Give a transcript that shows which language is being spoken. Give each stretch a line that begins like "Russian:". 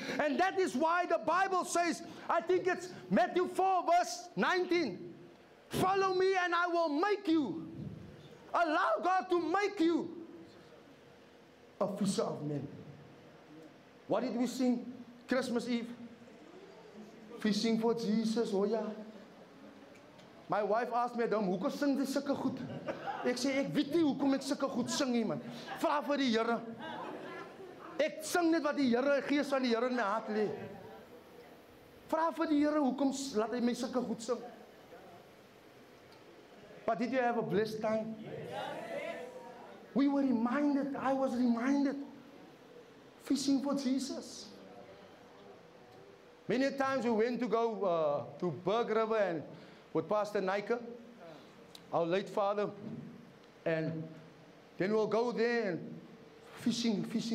English: And that is why the Bible says, I think it's Matthew 4 verse 19, follow me and I will make you. Allow God to make you a fisher of men. What did we sing Christmas Eve? Fishing for Jesus, oh yeah. My wife asked me,
Afrikaans: hoekom sing jy sulke goed? Ek sê, ek weet nie hoekom ek sulke goed sing nie, man. Vra vir die Here. Ek sing net wat die Here, Gees van die Here in my hart lê. Vra vir die Here, hoekom laat hy my sulke goed sing?
English: But did you have a blessed time? We were reminded, I was reminded, fishing for Jesus. Many times we went to go to Berg River and with Pastor Nike, our late father, and then we'll go there and fishing.